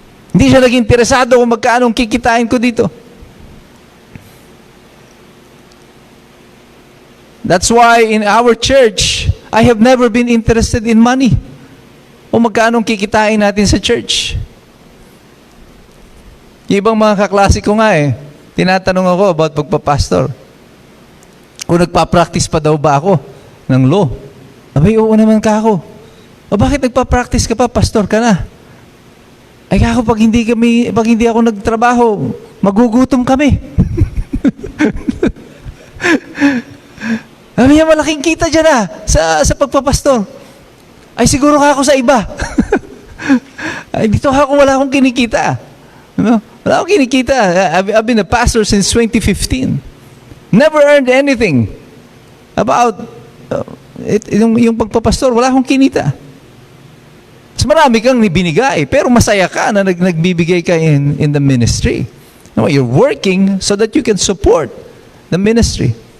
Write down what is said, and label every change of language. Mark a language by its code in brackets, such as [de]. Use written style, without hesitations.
[tl] Hindi siya naging interesado kung magkano kikitain ko dito. [en] That's why in our church, I have never been interested in money. [tl] O magkano kikitain natin sa church. Yung ibang mga kaklase ko nga tinatanong ako about pagpapastor. Kung nagpa-practice pa daw ba ako ng law. Abay, oo naman ka ako. O bakit nagpa-practice ka pa, pastor ka na? Ay ako, pag hindi ako nagtrabaho, magugutom kami. Sabi niya, malaking kita dyan sa pagpapastor. Ay, siguro ka ako sa iba. Ay, dito ako, wala akong kinikita. Ano? Wala akong kinikita. [en] I've been a pastor since 2015. Never earned anything about [tl] yung pagpapastor. Wala akong kinita. Mas marami kang binigay, pero masaya ka na nagbibigay ka [en] in the ministry. No, you're working so that you can support the ministry.